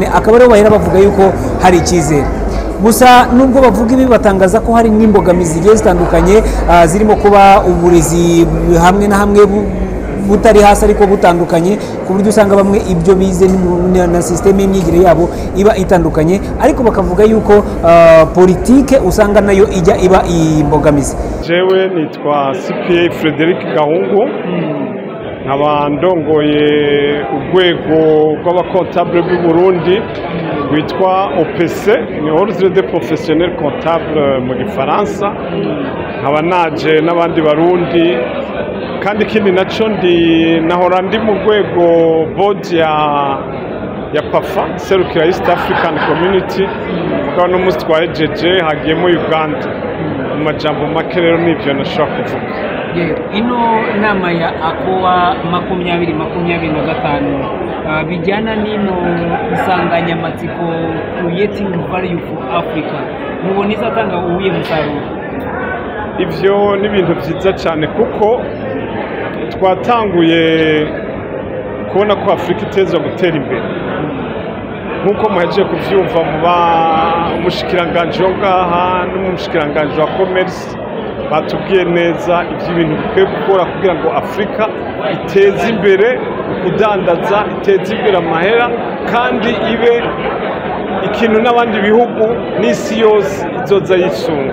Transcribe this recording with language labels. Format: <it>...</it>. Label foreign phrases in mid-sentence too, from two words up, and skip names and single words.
<rw>Akaba ariho bahera bavuga yuko hari icyizere. Gusa nubwo bavuga ibi batangaza ko hari n'imbogamizi zigiye zitandukanye zirimo kuba uburezi hamwe na hamwe butari hasi ariko butandukanye, ku buryo usanga bamwe ibyo bize na systeme y'imyigire yabo iba itandukanye, ariko bakavuga yuko politike usanga nayo ijya iba imbogamizi.</rw> <rn>Jewe nitwa CPA Frederic Gahungu, nkaba ndongoye urwego rw'abakontable b'u Burundi witwa OPC, ni Ordre des Professionnels Comptables mu Gifaransa. Nkaba naje n'abandi barundi, kandi ikindi naco nahora ndi mu rwego board ya PAFA serukira East African Community, mugabo no musi twahejeje hagiyemo Uganda. Mu majambo make rero nivyo nashobora kuvuga. Ino nama ya AKOA 2025 bijyana n'ino insanganyamatsiko</rn> <en>creating value for Africa,</en> <rn>mubona izatanga ubuye musaruro? Ivyo ni ibintu vyiza cyane kuko twatanguye kubona ko Afrika itezwa gutera imbere, nkuko muhejeje kuvyumva muba umushikiranganje ngaha n'umushikiranganje wa commerce batubwiye neza iby'ibintu bikwiye gukora kugira ngo Afrika iteze imbere kudandaza, iteze imbere amahera, kandi ibe ikintu n'abandi bihugu n'isi yose izoza yisunga.</rn>